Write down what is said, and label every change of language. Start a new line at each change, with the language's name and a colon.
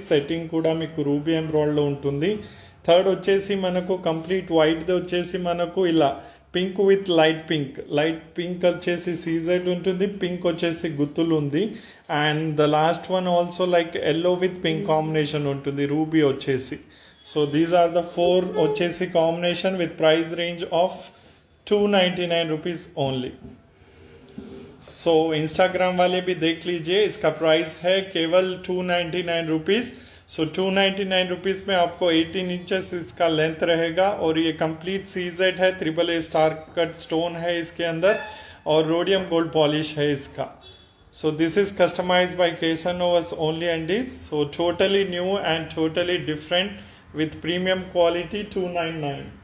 Telugu: Setting కూడా మీకు ruby ఎంబ్రాయిడ్లో ఉంటుంది. థర్డ్ వచ్చేసి మనకు కంప్లీట్ వైట్ది వచ్చేసి మనకు ఇలా పింక్ విత్ లైట్ పింక్ వచ్చేసి సీజెడ్ ఉంటుంది. పింక్ వచ్చేసి గుత్తులు ఉంది.
English: and the last one also like yellow with pink combination
Telugu: ఉంటుంది రూబీ వచ్చేసి.
English: So these are the 4 వచ్చేసి combination with price range of 299 rupees only.
Hindi: So Instagram वाले भी देख लीजिए, इसका प्राइस है केवल 299 रुपीज़. सो 299 रुपीज़ में आपको 18 इंचेस इसका लेंथ रहेगा और ये कंप्लीट सीजेड है. AAA स्टार कट स्टोन है इसके अंदर और रोडियम गोल्ड पॉलिश है इसका.
English: So this is customized by Casanovas only and this. So totally new and totally different with premium quality 299.